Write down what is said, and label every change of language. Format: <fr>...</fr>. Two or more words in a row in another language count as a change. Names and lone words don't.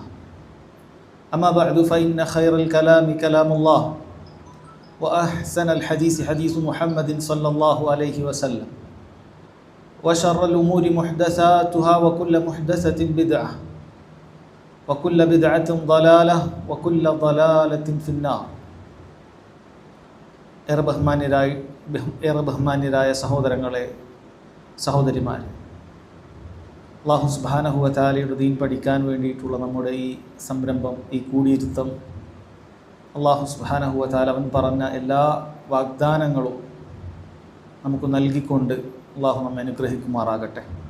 <ar>أما بعد فإن خير الكلام كلام الله وأحسن الحديث حديث محمد صلى الله عليه وسلم وشر الأمور محدثاتها وكل محدثة بدعة وكل بدعة ضلالة وكل ضلالة في النار.</ar> <ml>ഏറെ ബഹുമാന്യരായ സഹോദരങ്ങളെ, സഹോദരിമാരെ, അല്ലാഹു</ml> <ar>سبحانه وتعالى</ar> <ml>ദീൻ പഠിക്കാൻ വേണ്ടിയിട്ടുള്ള നമ്മുടെ ഈ സംരംഭം, ഈ കൂടിയിരുത്തം, അല്ലാഹു</ml> <ar>سبحانه وتعالى</ar> <ml>അവൻ പറഞ്ഞ എല്ലാ വാഗ്ദാനങ്ങളും നമുക്ക് നൽകിക്കൊണ്ട് അല്ലാഹു നമ്മെ അനുഗ്രഹിക്കുമാറാകട്ടെ.</ml>